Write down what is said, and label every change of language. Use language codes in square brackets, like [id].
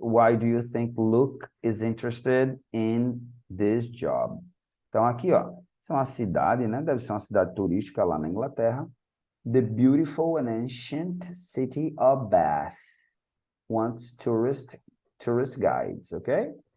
[en] Why do you think Luke is interested in this job? [pt] Então aqui, ó, isso é uma cidade, né? Deve ser uma cidade turística lá na Inglaterra. [en] The beautiful and ancient city of Bath wants tourist guides, ok?